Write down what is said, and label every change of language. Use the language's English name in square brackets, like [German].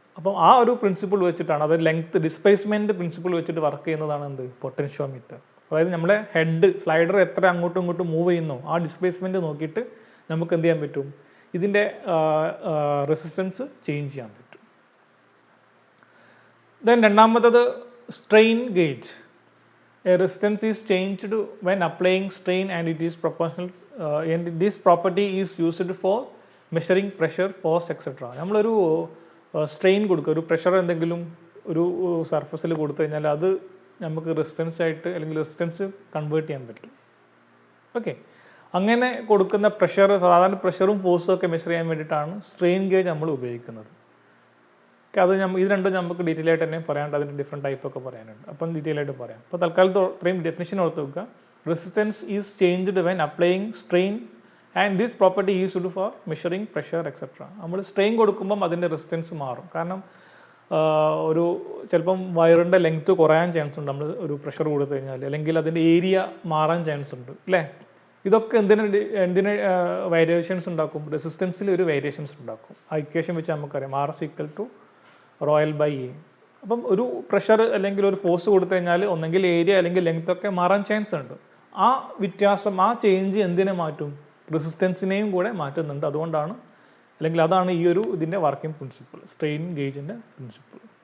[Malayalam] അപ്പം ആ ഒരു പ്രിൻസിപ്പിൾ വെച്ചിട്ടാണ്, അത് ലെങ്ത്ത് ഡിസ്പ്ലേസ്മെൻറ്റ് പ്രിൻസിപ്പിൾ വെച്ചിട്ട് വർക്ക് ചെയ്യുന്നതാണ് എന്ത്, പൊട്ടൻഷ്യോമീറ്റർ. അതായത് നമ്മുടെ ഹെഡ് സ്ലൈഡർ എത്ര അങ്ങോട്ടും ഇങ്ങോട്ടും മൂവ് ചെയ്യുന്നോ ആ ഡിസ്പ്ലേസ്മെൻറ്റ് നോക്കിയിട്ട് നമുക്ക് എന്ത് ചെയ്യാൻ പറ്റും, ഇതിൻ്റെ റെസിസ്റ്റൻസ് ചേഞ്ച് ചെയ്യാൻ പറ്റും. ദെൻ രണ്ടാമത്തത് strain gauge. [English] A resistance is changed when applying strain and it is proportional and this property is used for measuring pressure, force, etc. [Malayalam] നമ്മളൊരു സ്ട്രെയിൻ കൊടുക്കുക, ഒരു പ്രഷർ എന്തെങ്കിലും ഒരു സർഫസിൽ കൊടുത്തു കഴിഞ്ഞാൽ അത് നമുക്ക് റെസിസ്റ്റൻസ് ആയിട്ട് അല്ലെങ്കിൽ റെസിസ്റ്റൻസ് കൺവേർട്ട് ചെയ്യാൻ പറ്റും. ഓക്കെ, അങ്ങനെ കൊടുക്കുന്ന പ്രഷർ, സാധാരണ പ്രഷറും ഫോഴ്സും ഒക്കെ മെഷർ ചെയ്യാൻ വേണ്ടിയിട്ടാണ് സ്ട്രെയിൻ ഗേജ് നമ്മൾ ഉപയോഗിക്കുന്നത്. അത് ഇത് രണ്ടും നമുക്ക് ഡീറ്റെയിൽ ആയിട്ട് തന്നെ പറയാനുണ്ട്, അതിൻ്റെ ഡിഫറെൻറ്റ് ടൈപ്പ് ഒക്കെ പറയാനുണ്ട്. അപ്പം ഡീറ്റെയിൽ ആയിട്ട് പറയാം. അപ്പോൾ തൽക്കാലത്ത് ഇത്രയും ഡെഫിനിഷൻ ഓർത്ത് വെക്കുക. [English] Resistance is changed when applying strain and this property is used for measuring pressure etcetera. [Malayalam] നമ്മൾ സ്ട്രെയിൻ കൊടുക്കുമ്പം അതിൻ്റെ റെസിസ്റ്റൻസ് മാറും. കാരണം ഒരു ചിലപ്പം വയറിൻ്റെ ലെങ്ത്ത് കുറയാൻ ചാൻസ് ഉണ്ട് നമ്മൾ ഒരു പ്രഷർ കൊടുത്തു കഴിഞ്ഞാൽ, അല്ലെങ്കിൽ അതിൻ്റെ ഏരിയ മാറാൻ ചാൻസ് ഉണ്ട് അല്ലേ. ഇതൊക്കെ എന്തിന് വേരിയേഷൻസ് ഉണ്ടാക്കും, റെസിസ്റ്റൻസിൽ ഒരു വേരിയേഷൻസ് ഉണ്ടാക്കും. ആ ഇക്വേഷൻ വെച്ച് നമുക്കറിയാം [English] R is equal to ρl/a. [Malayalam] അപ്പം ഒരു പ്രഷർ അല്ലെങ്കിൽ ഒരു ഫോഴ്സ് കൊടുത്തു കഴിഞ്ഞാൽ ഒന്നെങ്കിൽ ഏരിയ അല്ലെങ്കിൽ ലെങ്ത് ഒക്കെ മാറാൻ ചാൻസ് ഉണ്ട്. ആ വ്യത്യാസം, ആ ചേഞ്ച് എന്തിനെ മാറ്റും, റെസിസ്റ്റൻസിനെയും കൂടെ മാറ്റുന്നുണ്ട്. അതുകൊണ്ടാണ്, അല്ലെങ്കിൽ അതാണ് ഈ ഒരു ഇതിൻ്റെ വർക്കിംഗ് പ്രിൻസിപ്പിൾ, സ്ട്രെയിൻ ഗേജിൻ്റെ പ്രിൻസിപ്പിൾ.